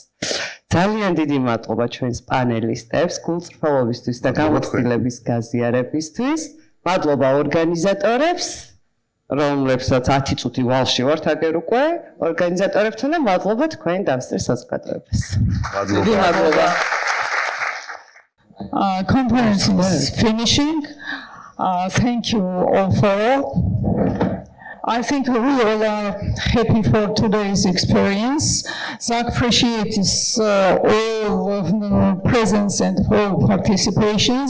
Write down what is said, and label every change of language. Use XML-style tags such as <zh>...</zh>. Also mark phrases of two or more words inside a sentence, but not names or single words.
<ka>ძალიან დიდი მადლობა ჩვენს პანელისტებს, გულწრფელობისთვის და გამოცდილების გაზიარებისთვის. მადლობა ორგანიზატორებს რომლებსაც 10 წუთი ვალში ვართ აგერ უკვე ორგანიზატორებთან და მადლობა თქვენი დამსწრე საზოგადოებას. მადლობა.</ka> <en>Conference is finishing. Thank you all for all. I think we all are happy for today's experience. Zak appreciates all of the presence and all participations.</en>